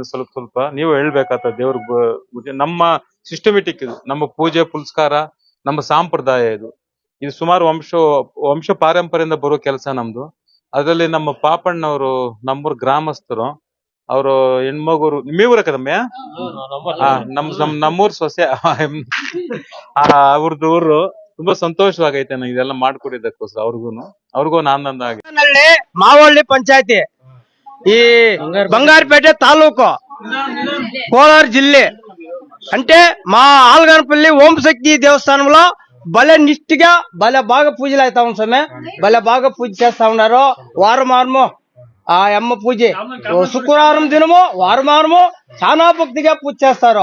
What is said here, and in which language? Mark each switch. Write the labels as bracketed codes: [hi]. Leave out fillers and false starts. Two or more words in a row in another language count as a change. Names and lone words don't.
[kn] ಸ್ವಲ್ಪ ನೀವು ಹೇಳ್ಬೇಕಾಗ್ತದೆ ದೇವ್ರ. ನಮ್ಮ ಸಿಸ್ಟಮೆಟಿಕ್ ಇದು, ನಮ್ಮ ಪೂಜೆ ಪುರಸ್ಕಾರ, ನಮ್ಮ ಸಂಪ್ರದಾಯ ಇದು. ಇದು ಸುಮಾರು ವಂಶ ಪಾರಂಪರ್ಯದಿಂದ ಬರೋ ಕೆಲಸ ನಮ್ದು. ಅದರಲ್ಲಿ ನಮ್ಮ ಪಾಪಣ್ಣವರು ನಮ್ಮೂರ್ ಗ್ರಾಮಸ್ಥರು ಅವರು ಹೆಣ್ಮಗುರು [te] మీ ఊరే కదమ్మా [kn] ನಮ್ಮೂರ್ ಸೊಸೆ ಅವ್ರದ್ದು ಊರು ತುಂಬಾ ಸಂತೋಷವಾಗೈತೆ ಇದೆಲ್ಲ ಮಾಡ್ಕೊಟ್ಟಿದ್ದಕ್ಕೋಸ್ಕರ ಅವ್ರಿಗೂ ಆನಂದ ಆಗಿದೆ. [te] ಮಾವಳ್ಳಿ పంచాయతీ ఈ బంగారుపేట తాలూకు కోలార్ జిల్లా అంటే మా ఆల్గనపల్లి ఓం శక్తి దేవస్థానంలో భలే నిష్ఠగా భలే బాగా పూజలు అవుతా ఉంది స్వామి. భలే బాగా పూజ చేస్తా ఉన్నారు. వారము ఆ అమ్మ పూజ శుక్రవారం దినము వారము చాలా భక్తిగా పూజ చేస్తారు.